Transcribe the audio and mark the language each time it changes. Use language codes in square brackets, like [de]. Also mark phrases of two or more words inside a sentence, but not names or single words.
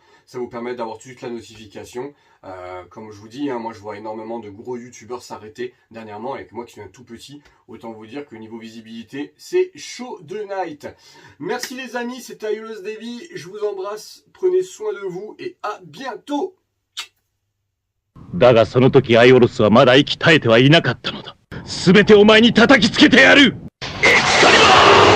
[fr] Ça vous permet d'avoir tout de suite la notification. Comme je vous dis, hein, moi je vois énormément de gros youtubeurs s'arrêter dernièrement, avec moi qui suis un tout petit. Autant vous dire que niveau visibilité, c'est chaud de night. Merci les amis, c'était Aiolos Devi. Je vous embrasse, prenez soin de vous et à bientôt. [ja] だがその時アイオロスはまだ息絶えてはいなかったのだ。すべてお前に叩きつけてやる。エクスカリバー！